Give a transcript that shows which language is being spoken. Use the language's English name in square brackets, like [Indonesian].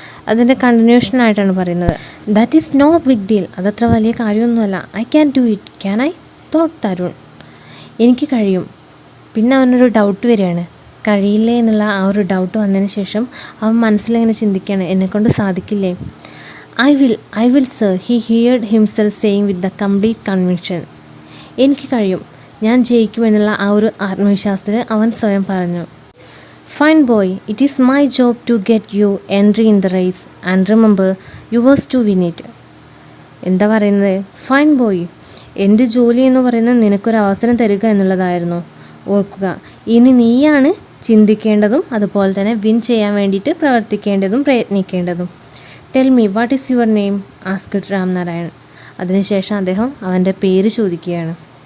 [Malayalam] അതിൻ്റെ കണ്ടിന്യൂഷനായിട്ടാണ് പറയുന്നത്. [English] That is no big deal. [Malayalam] അതത്ര വലിയ കാര്യമൊന്നുമല്ല. [English] I can do it. Can I thought [Malayalam] Tarun. എനിക്ക് കഴിയും. പിന്നെ അവനൊരു ഡൗട്ട് വരികയാണ്. കഴിയില്ലേ എന്നുള്ള ആ ഒരു ഡൗട്ട് വന്നതിന് ശേഷം അവൻ മനസ്സിലിങ്ങനെ ചിന്തിക്കുകയാണ്, എന്നെക്കൊണ്ട് സാധിക്കില്ലേ? [English] I will sir, he heard himself saying with the complete conviction. [Malayalam] എനിക്ക് കഴിയും, ഞാൻ ജയിക്കുമെന്നുള്ള ആ ഒരു ആത്മവിശ്വാസത്തിൽ അവൻ സ്വയം പറഞ്ഞു. [English] Fine boy, it is my job to get you entry in the race and remember yours to win it. [Malayalam] എന്താ പറയുന്നത്? ഫൈൻ ബോയ്, എൻ്റെ ജോലി എന്ന് പറയുന്നത് നിനക്കൊരു അവസരം തരിക എന്നുള്ളതായിരുന്നു. ഓർക്കുക, ഇനി നീയാണ് ചിന്തിക്കേണ്ടതും അതുപോലെ തന്നെ വിൻ ചെയ്യാൻ വേണ്ടിയിട്ട് പ്രവർത്തിക്കേണ്ടതും പ്രയത്നിക്കേണ്ടതും. [English] Tell me what is your name asked Ramnarayan. [Malayalam] അതിനുശേഷം അദ്ദേഹം അവൻ്റെ പേര് ചോദിക്കുകയാണ്.